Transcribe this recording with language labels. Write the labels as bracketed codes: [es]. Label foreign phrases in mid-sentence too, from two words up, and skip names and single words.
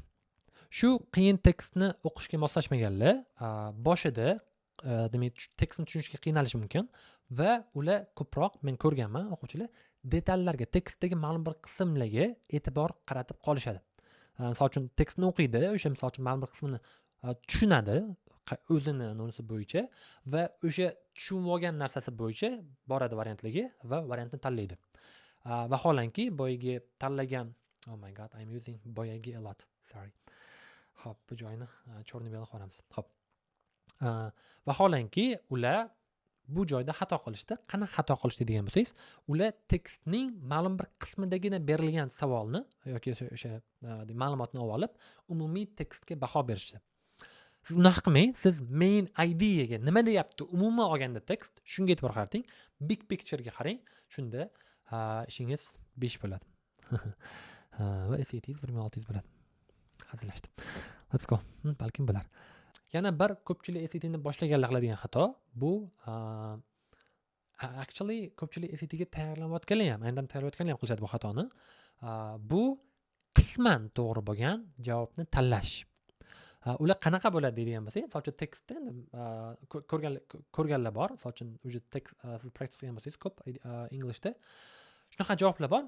[uz] Shu qiyin tekstni o'qishga moslashmaganlar boshida demak tekstni tushunishga qiynalishi mumkin va ular ko'proq, men ko'rganman, o'quvchilar detallarga, tekstdagi ma'lum bir qismlarga e'tibor qaratib qolishadi. Misol uchun tekstni o'qiydi, o'sha misol uchun ma'lum bir qismini tushunadi o'zini nonisi bo'yicha va o'sha tushunib olgan narsasi bo'yicha boradi variantlarga va variantni tanlaydi. Vaholanki boyagi tanlagan, [en] oh my god, I'm using boyagi a lot, sorry. [uz] Xo'p, bu joyni chorni bilan qilamiz. Xo'p. Vaholanki ular bu joyda xato qilishdi. Qanaqa xato qilishdi degan bo'lsangiz, ular tekstning ma'lum bir qismidagina berilgan savolni yoki o'sha ma'lumotni olib, umumiy tekstga baho berishdi. Siz unaqa qilmang, siz [en] main ideaga [uz] nima deyapti umuman olganda tekst, shunga e'tibor qarating, [en] big picture [uz] ga qarang, shunda ishingiz 5 bo'ladi. Va SATs 1600 bo'ladi. Hazillashdim. [en] Let's go. [uz] Balkim bo'lar. Yana bir ko'pchilik SATni boshlaganlar qiladigan xato, bu actually ko'pchilik SATga tayyorlanayotganlar ham, aynan tayyorlanayotganlar ham qilishadi bu xatoni. Bu qisman to'g'ri bo'lgan javobni tanlash. Ular qanaqa bo'ladi deydigan bo'lsak, misol uchun tekstda ko'rganlar bor, misol uchun o'sha tekst siz practice qilgan bo'lsangiz ko'p Englishda shunaqa javoblar bor.